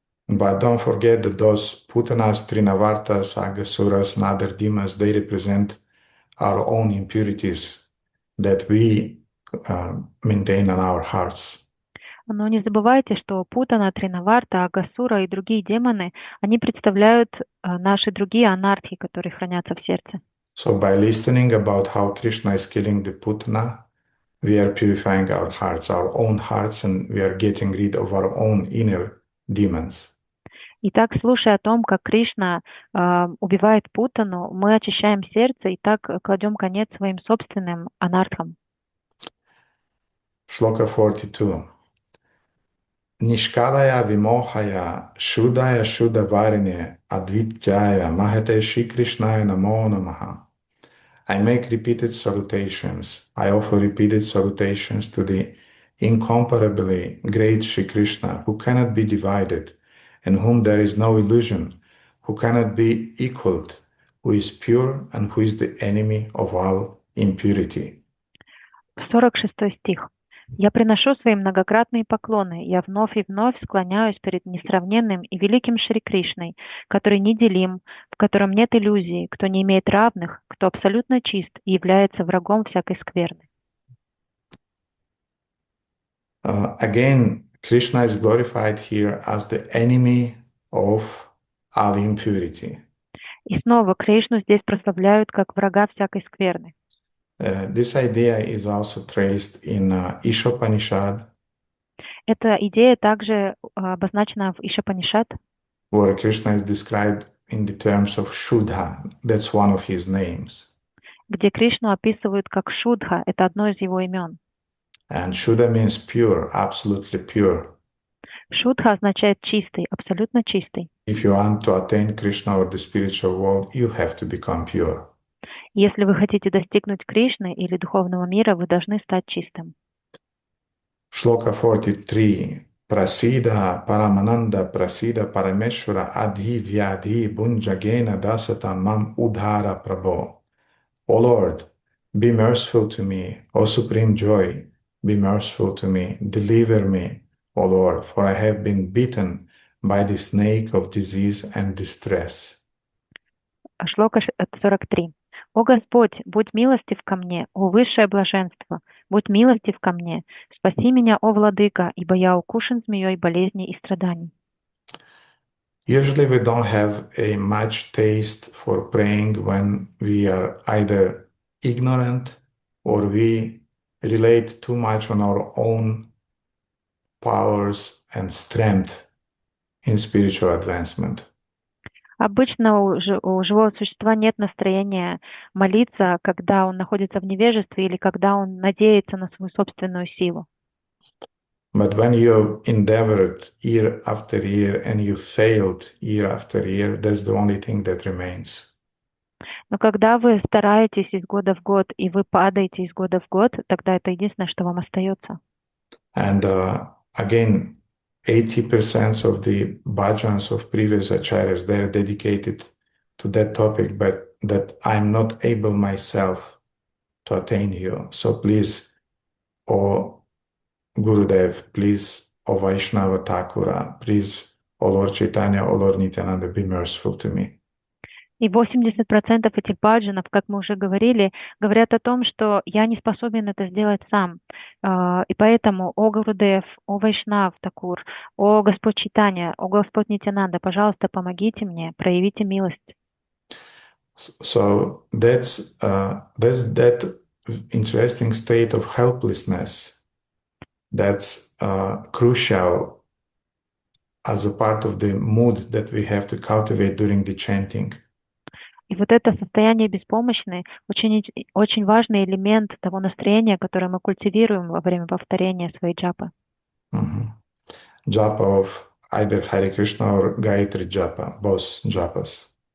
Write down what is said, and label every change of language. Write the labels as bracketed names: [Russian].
[English] But don't forget that those Putanas, Trinavartas, Agasuras, and other demons, they represent our own impurities that we maintain in our hearts. [Russian] Но не забывайте, что Путана, Тринаварта, Агасура и другие демоны, они представляют наши другие анархии, которые хранятся в сердце. [English] So by listening about how Krishna is killing the Putana, we are purifying our own hearts, and we are getting rid of our own inner demons. [Russian] Итак, слушая о том, как Кришна убивает Путану, мы очищаем сердце и так кладем конец своим собственным анархам. [Sanskrit] Shloka 42. Nishkalaya vimohaya shudaya shudavarine advityaya mahate Shri Krishnaya namo namaha. [English] I make repeated salutations. I offer repeated salutations to the incomparably great Shri Krishna, who cannot be divided, in whom there is no illusion, who cannot be equaled, who is pure and who is the enemy of all impurity. [Russian] 46 стих. Я приношу свои многократные поклоны. Я вновь и вновь склоняюсь перед несравненным и великим Шри Кришной, который неделим, в котором нет иллюзий, кто не имеет равных, кто абсолютно чист и является врагом всякой скверны. [English] Again, Krishna is glorified here as the enemy of all impurity. [Russian] И снова Кришну здесь прославляют как врага всякой скверны. [English] This idea is also traced in Ishopanishad, [Russian] Эта идея также обозначена в Ишапанишат, [English] where Krishna is described in the terms of Shuddha. That's one of his names. [Russian] где Кришну описывают как Шудха, это одно из его имен. [English] And Shuddha means pure, absolutely pure. [Russian] Шудха означает чистый, абсолютно чистый. [English] If you want to attain Krishna or the spiritual world, you have to become pure. [Russian] Если вы хотите достигнуть Кришны или духовного мира, вы должны стать чистым. [Sanskrit] Sloka 43. Prasida Paramananda Prasida Parameshvara Adhi Vyadhi Bunjagena Dasata Mam Udhara Prabho. [English] O Lord, be merciful to me, O Supreme Joy, be merciful to me, deliver me, O Lord, for I have been bitten by the snake of disease and distress. [Russian] Шлока 43. «О Господь, будь милостив ко мне, о высшее блаженство, будь милостив ко мне, спаси меня, о Владыка, ибо я укушен змеей болезней и страданий». [English] Usually we don't have a much taste for praying when we are either ignorant or we relate too much on our own powers and strength in spiritual advancement. [Russian] Обычно у живого существа нет настроения молиться, когда он находится в невежестве или когда он надеется на свою собственную силу. [English] But when you endeavored year after year and you failed year after year, that's the only thing that remains. [Russian] Но когда вы стараетесь из года в год и вы падаете из года в год, тогда это единственное, что вам остается. [English] And again, 80% of the bhajans of previous acharyas, they're dedicated to that topic, but that I'm not able myself to attain you. So please, O Gurudev, please, O Vaishnava Thakura, please, O Lord Chaitanya, O Lord Nityananda, be merciful to me. [Russian] И 80% этих баджанов, как мы уже говорили, говорят о том, что я не способен это сделать сам. И поэтому, о Гурудев, о Вайшнав Такур, о Господь Чайтанья, о Господь Нитянанда, пожалуйста, помогите мне, проявите милость. [English] So that's that interesting state of helplessness that's crucial as a part of the mood that we have to cultivate during the chanting. [Russian] И вот это состояние беспомощной очень важный элемент того настроения, которое мы культивируем во время повторения своей джапы. [English] Japa of either Hare Krishna or Gayatri Japa, both japas.